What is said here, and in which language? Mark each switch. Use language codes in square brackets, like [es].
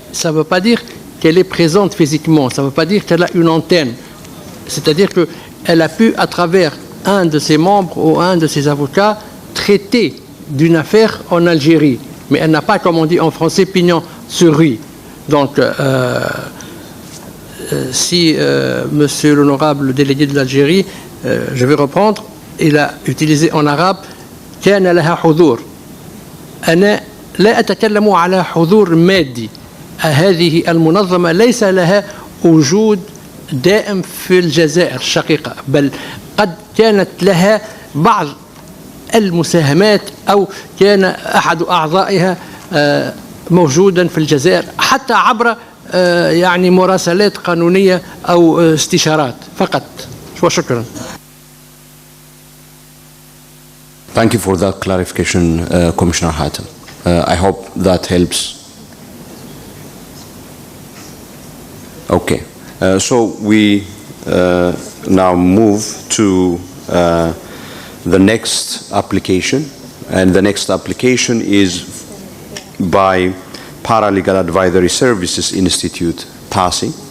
[fr] Ça ne veut pas dire qu'elle est présente physiquement, ça ne veut pas dire qu'elle a une antenne. C'est-à-dire qu'elle a pu, à travers un de ses membres ou un de ses avocats, traiter d'une affaire en Algérie. Mais elle n'a pas, comme on dit en français, pignon sur rue. Donc, si Monsieur l'honorable délégué de l'Algérie, je vais reprendre, il a utilisé en arabe [ar] كان لها حضور. أنا لا أتكلم على حضور مادي. هذه المنظمة ليس لها وجود دائم في الجزائر الشقيقة، بل قد كانت لها بعض المساهمات أو كان أحد أعضائها موجودا في الجزائر حتى عبر يعني مراسلات قانونية أو استشارات فقط. وشكرا. [en] Thank you for that clarification, Commissioner Hatem. I hope that helps. Okay, so we now move to the next application, and the next application is by Paralegal Advisory Services Institute, PASI.